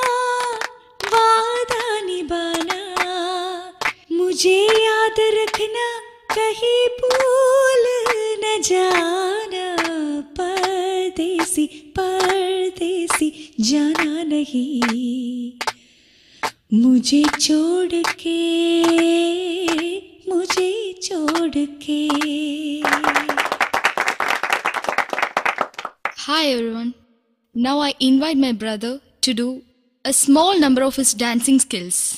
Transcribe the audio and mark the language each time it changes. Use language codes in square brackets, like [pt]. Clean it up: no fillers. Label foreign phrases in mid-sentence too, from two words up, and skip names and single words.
[hi] वादा निभाना, मुझे याद रखना कहीं भूल न जाना, परदेसी जाना नहीं, मुझे छोड़ के [en] Hi everyone. Now I invite my brother to do a small number of his dancing skills.